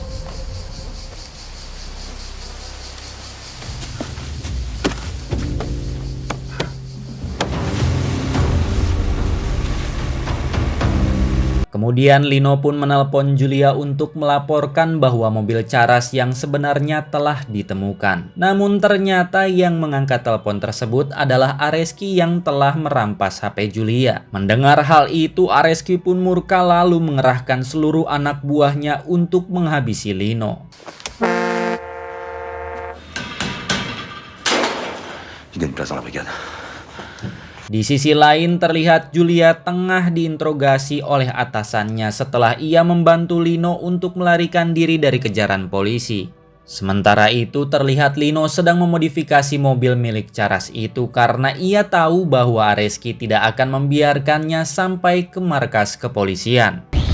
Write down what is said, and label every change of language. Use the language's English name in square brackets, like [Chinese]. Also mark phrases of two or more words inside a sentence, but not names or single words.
[Indonesian] Kemudian Lino pun menelpon Julia untuk melaporkan bahwa mobil Charas yang sebenarnya telah ditemukan. Namun ternyata yang mengangkat telepon tersebut adalah Areski yang telah merampas HP Julia. Mendengar hal itu, Areski pun murka lalu mengerahkan seluruh anak buahnya untuk menghabisi Lino. [French] Il a une place dans la brigade. [Indonesian] Di sisi lain terlihat Julia tengah diinterogasi oleh atasannya setelah ia membantu Lino untuk melarikan diri dari kejaran polisi. Sementara itu terlihat Lino sedang memodifikasi mobil milik Charas itu karena ia tahu bahwa Areski tidak akan membiarkannya sampai ke markas kepolisian.